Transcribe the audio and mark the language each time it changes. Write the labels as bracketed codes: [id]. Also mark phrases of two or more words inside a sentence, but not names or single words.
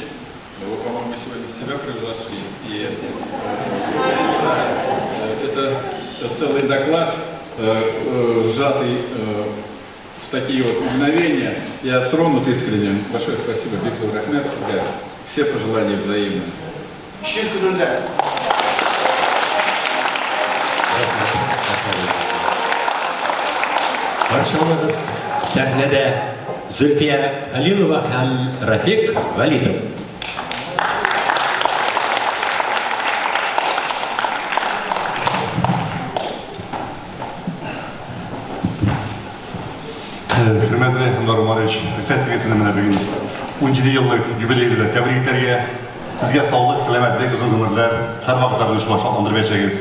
[ru] Вы, по-моему, сегодня себя превзошли. И это целый доклад, сжатый в такие вот мгновения. Я тронут искренне. Большое спасибо, [tt] Бекзур Рахмет. [ru] Все пожелания взаимны. [tt] Баршаларыбыз сәхнәдә Зөлфия Халилова һәм Рафик Валитов. Hürmetli Anvar Umарович, рөхсәт менә бүген 17 еллык юбилейгә тәбрик итәргә, сезгә саулык, сәламәтлек, озын гомерләр, һәрвакыт артышлар шатландырып яшәгез.